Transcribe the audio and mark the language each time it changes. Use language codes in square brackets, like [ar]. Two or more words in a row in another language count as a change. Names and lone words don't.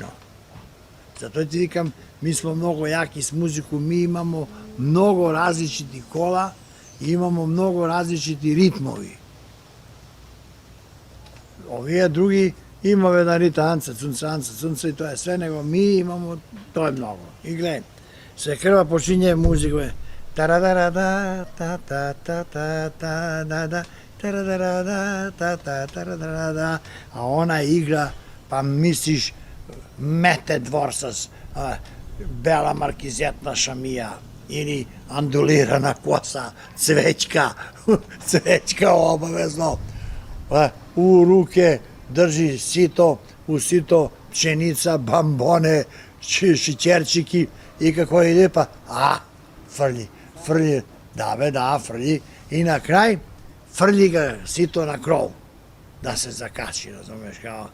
[sr] Zato ti vikam, mi smo mnogo jaki s muzikom, mi imamo mnogo različitih kola, imamo mnogo različitih ritmovi. Ovi je drugi imao jedan ritam anca, cunca i to je sve, nego mi imamo, to je mnogo. I gledaj, sve krva počinje muzika, taradara ta ta ta ta ta da da taradara ta ta taradara, a ona igra, pa misliš mete dvorsas, bela markizetna šamija ili andulirana kosa, cvećka obavezno, u ruke drži sito, u sito pšenica, bambone, šićerčiki i kako ide pa, frlji, da, frlji i na kraj frlji ga sito na krov, da se zakači, razumeš, kao.